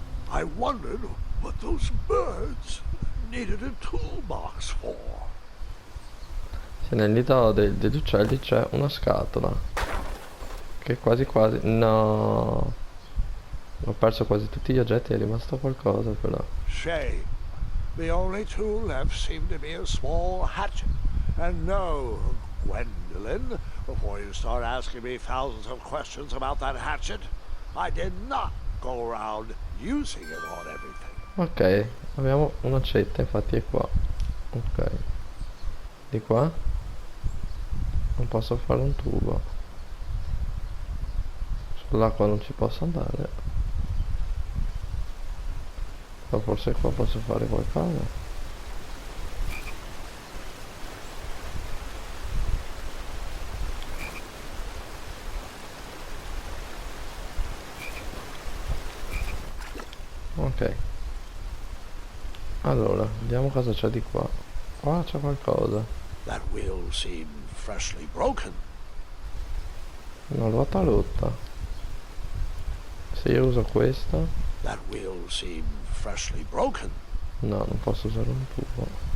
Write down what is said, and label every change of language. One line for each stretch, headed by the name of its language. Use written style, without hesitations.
English: I wondered what those birds needed a toolbox for.
Italian: Se nel nido degli uccelli c'è una scatola. Che quasi quasi... No. Ho perso quasi tutti gli oggetti, è rimasto qualcosa però.
English: Shame. The only tool left seemed to be a small hatchet. And no, Gwendolyn, before you start asking me thousands of questions about that hatchet, I did not go around using it on everything.
Italian: Ok, abbiamo un'accetta, infatti è qua. Ok. Di qua? Non posso fare un tubo. Sull'acqua non ci posso andare. Ma forse qua posso fare qualcosa. Ok. Allora, vediamo cosa c'è di qua. Qua c'è qualcosa.
English: That wheel seemed freshly broken.
Italian: Una ruota rotta. Se io uso questa...
English: That wheel seemed freshly broken.
Italian: No, non posso usare un tubo.